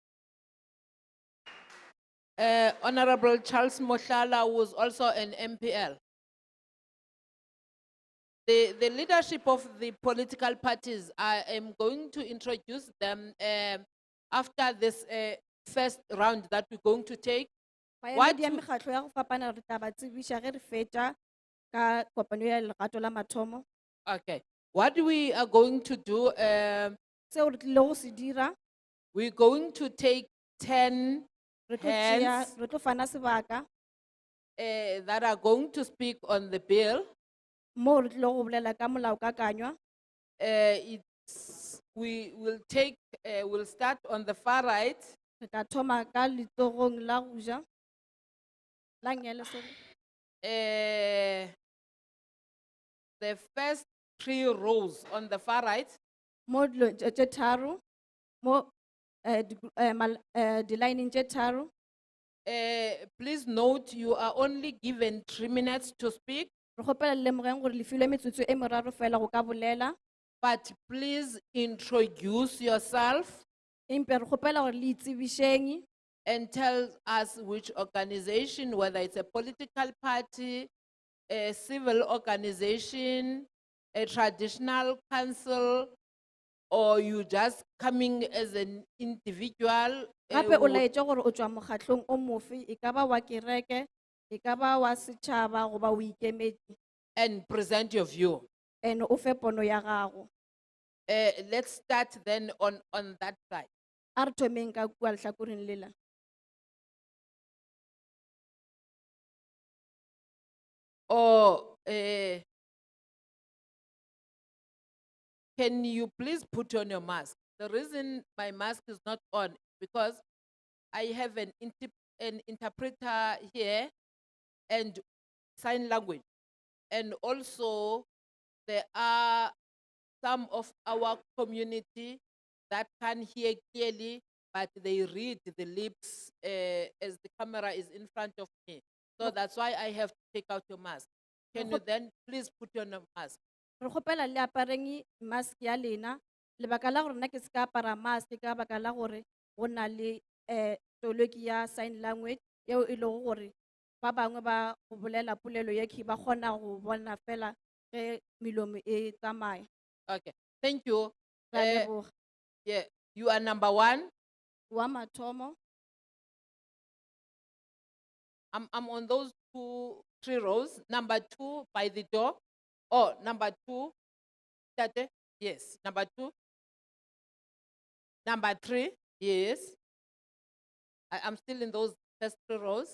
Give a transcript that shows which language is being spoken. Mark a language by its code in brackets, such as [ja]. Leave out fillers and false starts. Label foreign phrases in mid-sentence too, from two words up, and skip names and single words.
[en] Honorable Charles Moshala, who is also an MPL. The leadership of the political parties, I am going to introduce them after this first round that we're going to take. What [nso] Baemedi ya [en] to- [nso] mekgatlo ya go fapana re tla ba tsebiša ge re fetša ka kopano ya lerato la mathomo. [en] Okay, what we are going to do, [nso] Seo re tlile go se dira, [en] we're going to take 10 [nso] re tlo tšea- [en] hands [nso] re tlo fana sebaka [en] that are going to speak on the bill. [nso] mo re tlile go bolela ka molaokakanywa. [en] We will take, we'll start on the far right. [nso] Re tla thoma ka letsogong la go ja. La Nyele, [en] sorry. The first 3 rows on the far right. [nso] Mo dilo tše tharo, mo di-lineng tše tharo. [en] Please note, you are only given 3 minutes to speak, [nso] Re kgopela le lemogeng gore le filwe metsotso e meraro fela go ka bolela. [en] but please introduce yourself [nso] Empe re kgopela gore le itsebišeng [en] and tell us which organization, whether it's a political party, a civil organization, a traditional council, or you just coming as an individual. [nso] gape o laetše gore o tšwa mokgatlong o mofe e ka ba wa kereke e ka ba wa setšhaba goba o ikemetse [en] and present your view. [nso] and o fe pono ya gago. [en] Let's start then on that side. [nso] A re thomeng ka kua lehlakoreng lela. [en] Or can you please put on your mask? The reason my mask is not on is because I have an interpreter here and sign language. And also there are some of our community that can hear clearly, but they read the lips as the camera is in front of me. So that's why I have to take out your mask. Can you then please put on your mask? [nso] Re kgopela le apareng mask ya lena, lebaka la gore nna ke se ka apara mask ka baka la gore go na le toloki ya [en] sign language [nso] yeo e lego gore ba bangwe ba go bolela polelo ye ke ba kgona go bona fela ge melomo e tsamaya. [en] Okay, thank you. [nso] Ra Eh, leboga. [en] yeah, you are number 1. [nso] Wa mathomo, [en] I'm on those 3 rows. Number 2 by the door. Oh, number 2. Tate? Yes, number 2. Number 3, yes. I'm still in those first 3 rows.